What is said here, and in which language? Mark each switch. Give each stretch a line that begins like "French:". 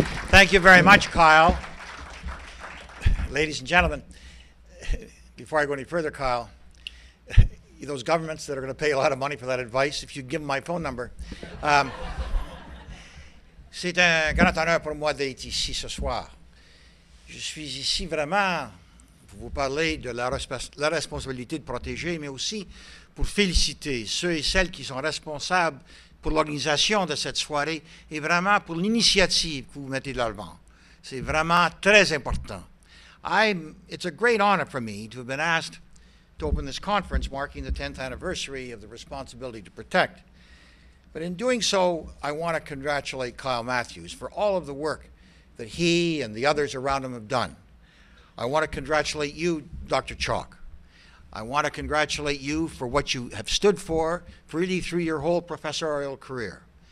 English: Thank you very much, Kyle. Ladies and gentlemen, before I go any further, Kyle, those governments that are going to pay a lot of money for that advice, if you give them my phone number.
French: C'est un grand honneur pour moi d'être ici ce soir. Je suis ici vraiment pour vous parler de la responsabilité de protéger, mais aussi pour féliciter ceux et celles qui sont responsables pour l'organisation de cette soirée et vraiment pour l'initiative que vous mettez de l'avant. C'est vraiment très important.
English: It's a great honor for me to have been asked to open this conference marking the 10th anniversary of the Responsibility to Protect. But in doing so, I want to congratulate Kyle Matthews for all of the work that he and the others around him have done. I want to congratulate you, Dr. Chalk. I want to congratulate you for what you have stood for really through your whole professorial career.